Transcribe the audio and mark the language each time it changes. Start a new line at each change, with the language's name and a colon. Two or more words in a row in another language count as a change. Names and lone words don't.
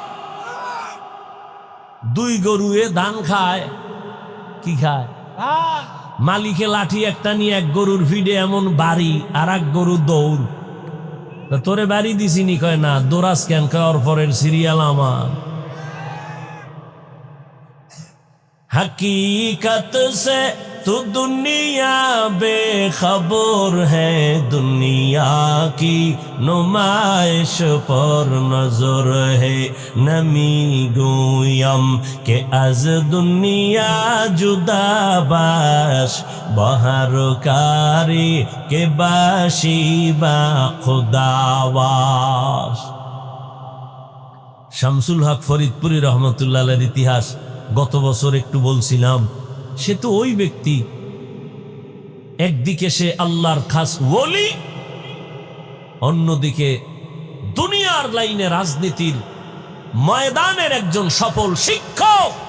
Bangla: দুই গরুয়ে ধান খায়, কি খায়? মালিকে লাঠি একটা নিয়ে এক গরুর ফিডে এমন বাড়ি, আর এক গরু দৌড়। তোরে বাড়ি দিছিনি, কয় না। দোরাস কেন? কয় পরের সিরিয়াল আমার।
Urdu: حقیقت سے تو دنیا بے خبر ہے، دنیا کی نمائش پر نظر ہے.
Persian: نمی‌گویم که از دنیا جدا باش، به هر کاری که باشی با خدا باش.
Bangla: শামসুল হক ফরিদপুরি
Arabic: رحمة الله عليه
Bangla: ইতিহাস গত বছর একটু বলছিলাম। সে তো ওই ব্যক্তি, একদিকে সে আল্লাহর খাস ওলি, অন্যদিকে দুনিয়ার লাইনে রাজনীতির ময়দানের একজন সফল শিক্ষক।